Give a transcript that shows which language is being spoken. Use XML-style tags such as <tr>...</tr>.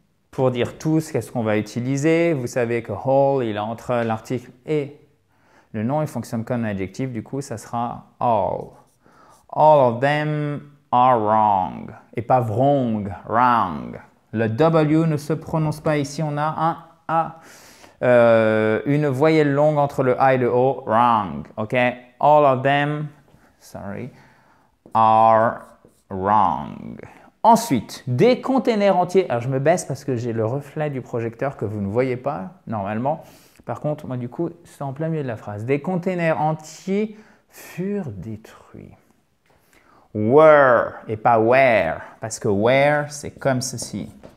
<fr>Pour dire tous, qu'est-ce qu'on va utiliser? Vous savez que whole, il est entre l'article et le nom, il fonctionne comme un adjectif, du coup, ça sera all.</fr> <en>All of them are wrong.</en> <fr>Et pas wrong, wrong. Le W ne se prononce pas ici, on a un A. Une voyelle longue entre le A et le O, wrong. Ok?</fr> <en>All of them, sorry, are wrong.</en> <fr>Ensuite, des containers entiers. Alors, je me baisse parce que j'ai le reflet du projecteur que vous ne voyez pas normalement. Par contre, moi, du coup, c'est en plein milieu de la phrase. Des containers entiers furent détruits. Were et pas where, parce que where, c'est comme ceci.</fr>